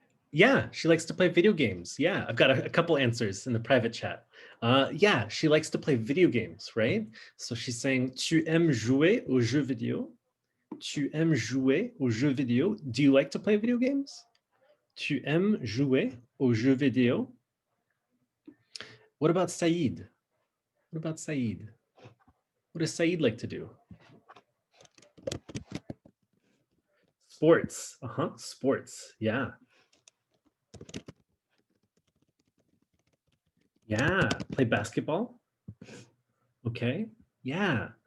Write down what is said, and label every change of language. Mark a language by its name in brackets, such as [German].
[English] Yeah, she likes to play video games. Yeah, I've got a couple answers in the private chat. Yeah, she likes to play video games, right? So she's saying, [French] tu aimes jouer aux jeux vidéo? Tu aimes jouer aux jeux vidéo? [English] Do you like to play video games? [French] Tu aimes jouer aux jeux vidéo? [English] What about Saeed? What about Saeed? What does Saeed like to do? Sports. Sports. Yeah. Yeah. Play basketball. Okay. Yeah.